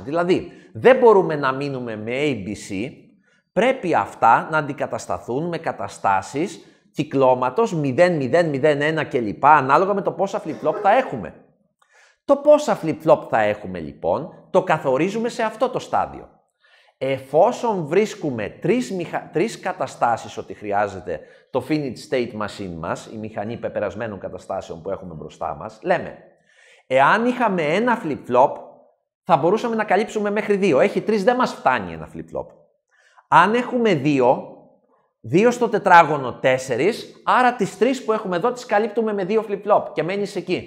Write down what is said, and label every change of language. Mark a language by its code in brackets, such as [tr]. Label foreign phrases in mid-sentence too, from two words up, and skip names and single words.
[el] Δηλαδή, δεν μπορούμε να μείνουμε με ABC, πρέπει αυτά να αντικατασταθούν με καταστάσεις κυκλώματος 0, 0, 0, 1 κλπ. Ανάλογα με το πόσα flip-flop θα έχουμε. Το πόσα flip-flop θα έχουμε λοιπόν, το καθορίζουμε σε αυτό το στάδιο. Εφόσον βρίσκουμε τρεις καταστάσεις ότι χρειάζεται το [en] finite state machine [el] μας, η μηχανή πεπερασμένων καταστάσεων που έχουμε μπροστά μας, λέμε, εάν είχαμε ένα flip-flop, θα μπορούσαμε να καλύψουμε μέχρι 2. Έχει 3, δεν μας φτάνει ένα flip-flop. Αν έχουμε 2 στο τετράγωνο 4, άρα τις 3 που έχουμε εδώ τις καλύπτουμε με 2 flip-flop και μένεις εκεί.